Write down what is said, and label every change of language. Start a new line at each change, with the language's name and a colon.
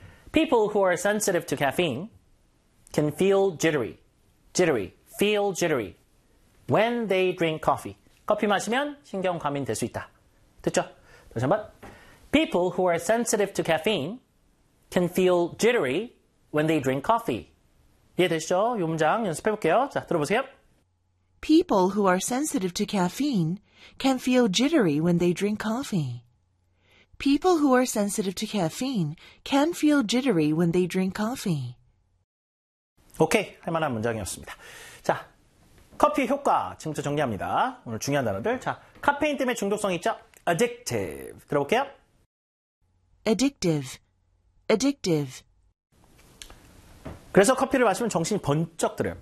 English: People who are sensitive to caffeine can feel jittery. Jittery. Feel jittery. When they drink coffee.
Korean: 커피 마시면 신경 과민이 될 수 있다. 됐죠? 다시 한번.
English: People who are sensitive to caffeine can feel jittery when they drink coffee.
Korean: 이해되시죠? 이 문장 연습해볼게요. 자, 들어보세요.
English: People who are sensitive to caffeine can feel jittery when they drink coffee. People who are sensitive to caffeine can feel jittery when they drink coffee.
Korean: 오케이, 할 만한 문장이었습니다. 자, 커피 효과 지금부터 정리합니다. 오늘 중요한 단어들. 자, 카페인 때문에 중독성 있죠? Addictive. 들어볼게요.
English: Addictive. Addictive.
Korean: 그래서 커피를 마시면 정신이 번쩍 들어요.